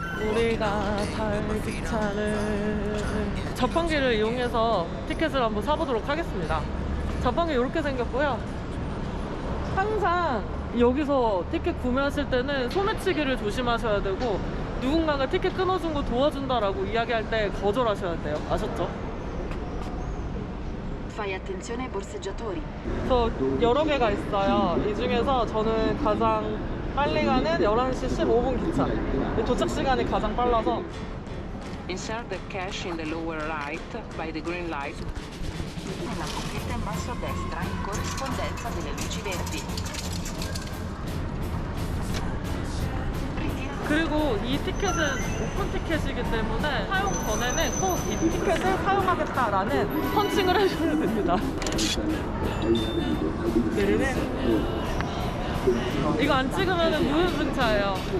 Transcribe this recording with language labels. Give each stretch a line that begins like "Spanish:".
Korean: 우리가 탈 기차를 자판기를 이용해서 티켓을 한번 사보도록 하겠습니다. 자판기 이렇게 생겼고요. 항상 여기서 티켓 구매하실 때는 소매치기를 조심하셔야 되고, 누군가가 티켓 끊어준 거 도와준다라고 이야기할 때 거절하셔야 돼요. 아셨죠?
Italian: Fai attenzione ai borseggiatori.
Korean: 그래서 여러 개가 있어요. 이 중에서 저는 가장 빨리 가는 11시 15분 기차. 도착 시간이 가장 빨라서.
English: Insert the cash in the lower right by the green light.
Italian: Nella pochetta in basso a destra, in corrispondenza delle luci verdi.
Korean: 그리고 이 티켓은 오픈 티켓이기 때문에 사용 전에는 꼭 이 티켓을 사용하겠다라는 펀칭을 해줘야 됩니다. 이거 안 찍으면 무효승차예요.